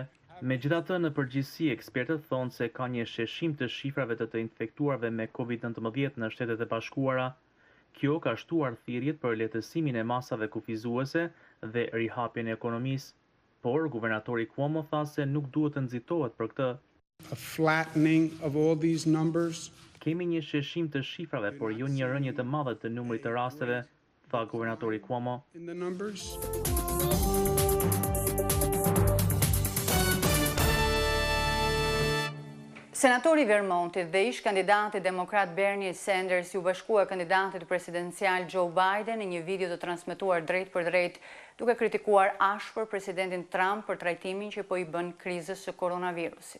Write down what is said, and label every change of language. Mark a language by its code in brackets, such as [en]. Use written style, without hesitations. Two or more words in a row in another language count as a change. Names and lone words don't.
[sq] Megjithatë, në përgjithësi, ekspertët thonë se ka një sheshim të shifrave të infektuarve me COVID-19 në Shtetet e Bashkuara. Kjo ka shtuar thirrjet për lehtësimin e masave kufizuese dhe rihapjen e ekonomisë, por guvernatori Cuomo tha se nuk duhet të nxitohet për këtë. [en] A flattening of all these numbers. [sq] Kemi një sheshim të shifrave, por jo një rënje të madhe të numrit të rasteve, tha guvernatori Cuomo. [en] In the numbers. [sq] Senatori Vermontit dhe ish kandidati demokrat Bernie Sanders ju bashkua kandidatit presidencial Joe Biden në një video të transmetuar drejt për drejt, duke kritikuar ashpër presidentin Trump për trajtimin që po i bën krizës së koronavirusit.